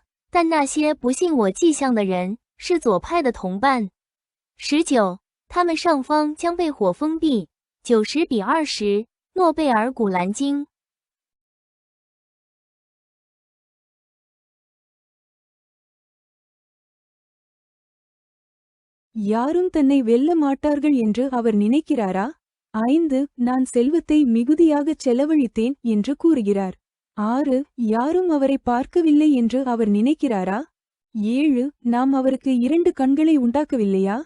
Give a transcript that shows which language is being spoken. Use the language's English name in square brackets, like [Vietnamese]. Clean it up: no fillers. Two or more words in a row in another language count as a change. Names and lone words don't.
[Chinese] 但那些不信我迹象的人是左派的同伴。19. 他们上方将被火封闭。90:20，诺贝尔古兰经。 [Tamil] யாரும் தன்னை வெல்ல மாட்டார்கள் என்று அவர் நினைக்கிறாரா? 5. நான் செல்வத்தை மிகுதியாகச் செலவழித்தேன் என்று கூறுகிறார். 6. யாரும் அவரை பார்க்கவில்லை என்று அவர் நினைக்கிறாரா? 7. நாம் அவருக்கு 2 கண்களை உண்டாக்கவில்லையா?